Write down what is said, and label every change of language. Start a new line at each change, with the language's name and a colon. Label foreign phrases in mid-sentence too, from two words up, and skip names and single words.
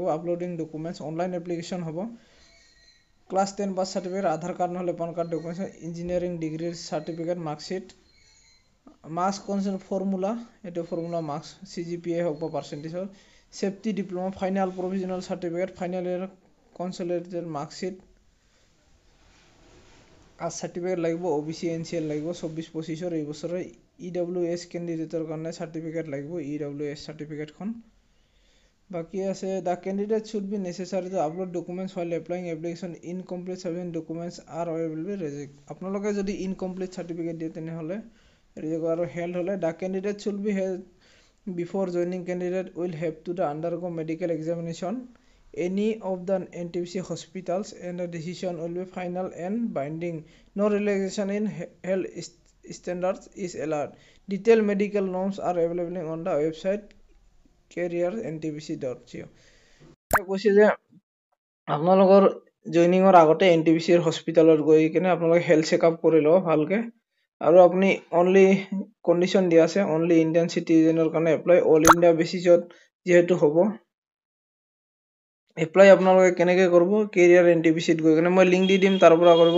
English: uploading documents, online application
Assamese: হ'ব।
English: class 10 pass certificate,
Assamese: আধাৰ কাৰ্ড নহ'লে
English: PAN card documents, engineering degree certificate, marksheet, marks concept formula,
Assamese: এইটো
English: formula marks, CGPA
Assamese: হওক বা
English: percentage, safety diploma, final provisional certificate, final year consolidated marksheet, caste certificate
Assamese: লাগিব, OBC NCL লাগিব 24-25 এই বছৰৰ। EWS কেণ্ডিডেটৰ কাৰণে চাৰ্টিফিকেট লাগিব, EWS চাৰ্টিফিকেটখন। বাকী আছে,
English: the candidate should be necessary to upload documents while applying application. Incomplete sufficient documents are will be reject.
Assamese: আপোনালোকে যদি
English: incomplete certificate
Assamese: দিয়ে তেনেহ'লে ৰিজেক্ট। আৰু হেল্থ হ'লে,
English: the candidate should be health before joining candidate will have to the undergo medical examination any of the NTPC hospitals and the decision will be final and binding. No relaxation in health standards is allowed. Detailed medical norms are available on the website career.ntpc.co.
Assamese: কৈছে যে আপোনালোকৰ জইনিঙৰ আগতে NTPCৰ হস্পিটেলত গৈ কিনে আপোনালোকে
English: health checkup
Assamese: কৰি লওক ভালকে। আৰু আপুনি
English: only condition
Assamese: দিয়া আছে,
English: only Indian citizen
Assamese: কাৰণে
English: apply, all India basis
Assamese: যিহেতু হ'ব। এপ্লাই আপোনালোকে কেনেকৈ কৰিব? কেৰিয়াৰ NTPCত গৈ কিনে মই লিংক দি দিম, তাৰ পৰা কৰিব।